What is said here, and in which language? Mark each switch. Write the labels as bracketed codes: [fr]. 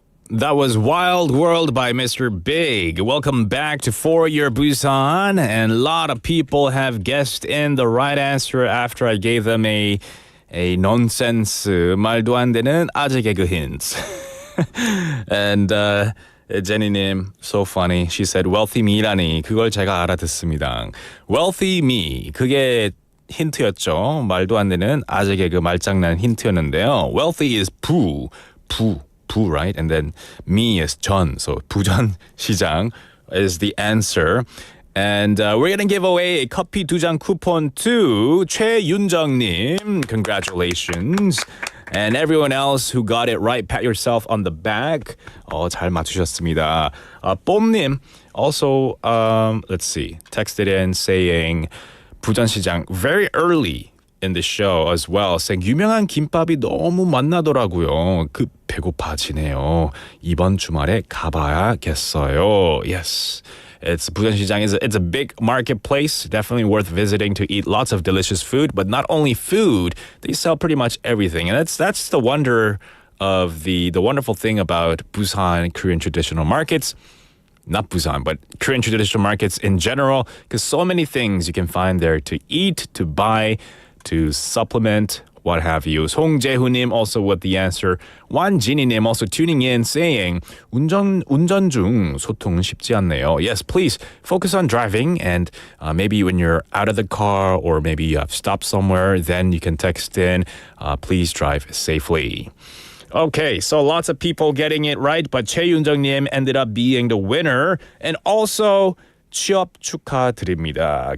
[en] That was Wild World by Mr. Big. Welcome back to For Your Busan. And a lot of people have guessed in the right answer after I gave them a nonsense, [ko] 말도 안 되는 아재 개그 [en] hints. And Jenny님, so funny. She said, wealthy me라니. [ko] 그걸 제가 알아듣습니다. [en] Wealthy me. [ko] 그게 힌트였죠. 말도 안 되는 아재 개그 말장난 힌트였는데요. [en] Wealthy is 부, right? And then me is 전. So 부전 시장 is the answer. And we're going to give away a 커피 2잔 coupon to 최윤정님. Congratulations. And everyone else who got it right, pat yourself on the back. [ko] 잘 맞추셨습니다. [en] 뽐님 also, let's see, texted in saying 부전시장 very early in the show as well, saying [ko] 유명한 김밥이 너무 맛나더라고요. 배고파지네요. 이번 주말에 가봐야겠어요. [en] Yes. 부산시장 it's a big marketplace, definitely worth visiting to eat lots of delicious food, but not only food, they sell pretty much everything. And that's the wonder of the wonderful thing about Busan Korean traditional markets. Not Busan, but Korean traditional markets in general, because so many things you can find there to eat, to buy, to supplement, what have you. 송재훈님 also with the answer. 완진이님 also tuning in saying [ko] 운전 중 소통은 쉽지 않네요. [en] Yes, please focus on driving, and maybe when you're out of the car or maybe you have stopped somewhere, then you can text in, please drive safely. Okay, so lots of people getting it right, but 최윤정님 ended up being the winner. [ko] And also 취업 축하드립니다.